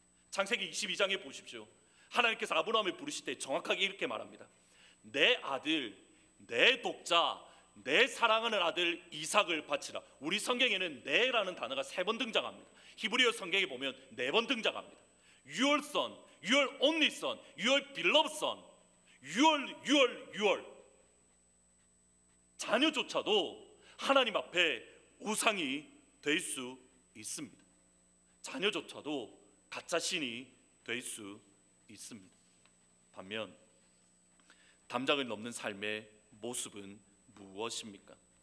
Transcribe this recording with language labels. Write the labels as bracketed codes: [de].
[ko] 창세기 22장에 보십시오. 하나님께서 아브라함을 부르실 때 정확하게 이렇게 말합니다. 내 아들, 내 독자, 내 사랑하는 아들 이삭을 바치라. 우리 성경에는 내라는 단어가 3번 등장합니다. 히브리어 성경에 보면 4번 등장합니다. [en] Your son, your only son, your beloved son, your. [ko] 자녀조차도 하나님 앞에 우상이 될 수 있습니다. 자녀조차도 가짜 신이 될 수 있습니다. 반면 담장을 넘는 삶의 모습은 무엇입니까?